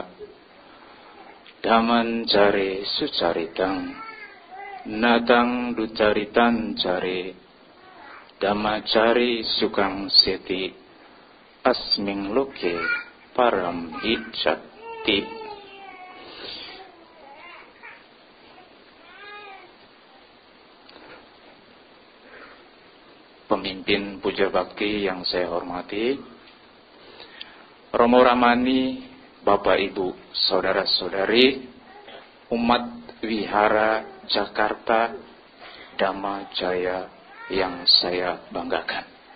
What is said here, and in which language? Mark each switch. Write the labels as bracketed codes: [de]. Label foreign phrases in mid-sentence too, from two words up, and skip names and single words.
[pi] Dhaman care sucaritang natang ducaritan care dhammacari sukang seti asming loke param hicati. [id] Pemimpin puja bakti yang saya hormati, Romo Ramani, Bapak Ibu, Saudara-saudari, umat Wihara Jakarta Dhamma Jaya yang saya banggakan.